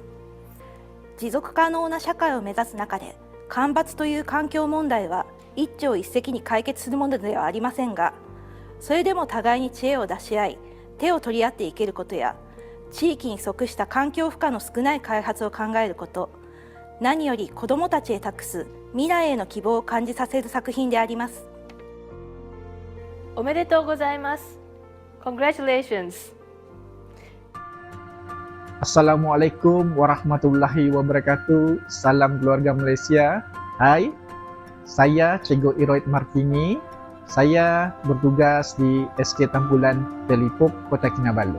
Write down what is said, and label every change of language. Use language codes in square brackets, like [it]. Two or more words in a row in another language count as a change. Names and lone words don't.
[ja] 持続可能な社会を目指す中で、干ばつという環境問題は一朝一夕に解決するものではありませんが、それでも互いに知恵を出し合い、手を取り合っていけることや、地域に即した環境負荷の少ない開発を考えること、何より子どもたちへ託す未来への希望を感じさせる作品であります。おめでとうございます。Congratulations. [ar] السلام عليكم ورحمة الله وبركاته. [ms] Salam keluarga Malaysia. Hai, saya Cikgu Iroid Martini. Saya bertugas di SK Tampulan Telipok, Kota Kinabalu.